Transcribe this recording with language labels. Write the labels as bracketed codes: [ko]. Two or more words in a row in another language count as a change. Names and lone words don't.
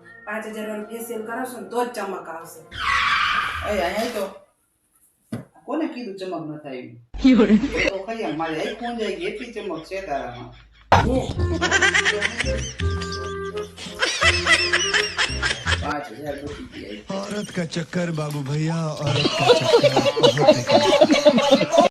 [gu] 5000 વાળું ફેશિયલ કરાવશો ને તો જ ચમક આવશે. અહીંયા તો કોને કીધું ચમક ન થાય એવી? તો ખરી આમ મારી આંખ કોણ જાય એટલી ચમક છે તારામાં. 5000 રૂપિયા [hi] औरत का चक्कर बाबू भैया औरत का चक्कर बहुत है।